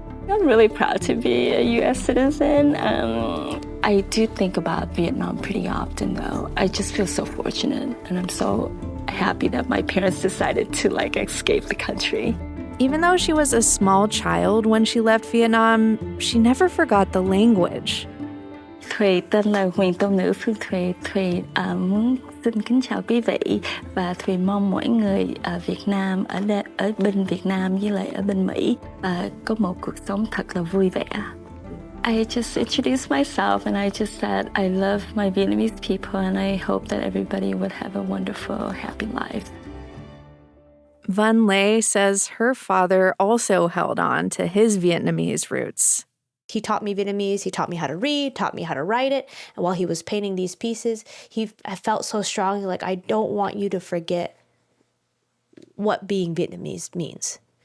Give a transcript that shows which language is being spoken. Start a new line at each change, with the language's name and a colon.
English: I'm really proud to be a U.S. citizen. I do think about Vietnam pretty often, though. I just feel so fortunate, and I'm so happy that my parents decided to escape the country. Even though she was a small child when she left Vietnam, she never forgot the language.
Vietnamese: Thuy tên là Huyền Tôn Nữ Phương Thuy. Thuy muốn xin kính chào quý vị và Thuy mong mỗi người ở Việt Nam, ở bên Việt Nam với lại ở bên Mỹ có một cuộc sống thật là vui vẻ.
English: I just introduced myself and I just said, I love my Vietnamese people and I hope that everybody would have a wonderful, happy life. Vân Lê says her father also held on to his Vietnamese roots. He taught me Vietnamese, he taught me how to read, taught me how to write it. And while he was painting these pieces, I felt so strongly like, I don't want you to forget what being Vietnamese means.